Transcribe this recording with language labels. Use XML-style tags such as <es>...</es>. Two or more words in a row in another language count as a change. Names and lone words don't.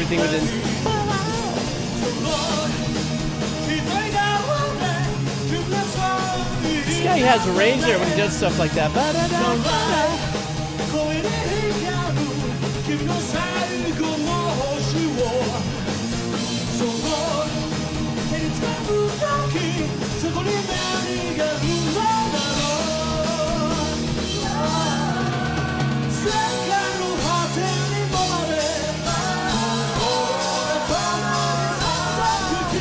<en>Perfect timing. Did everything within. Yeah, he has a range there when he does stuff like that. Ba-da-da-da-da.</en> <ja>声で光る君の最後の星をそう手につかむ時そこに何が生まれだろう世界の果てにまで心が止まる</ja>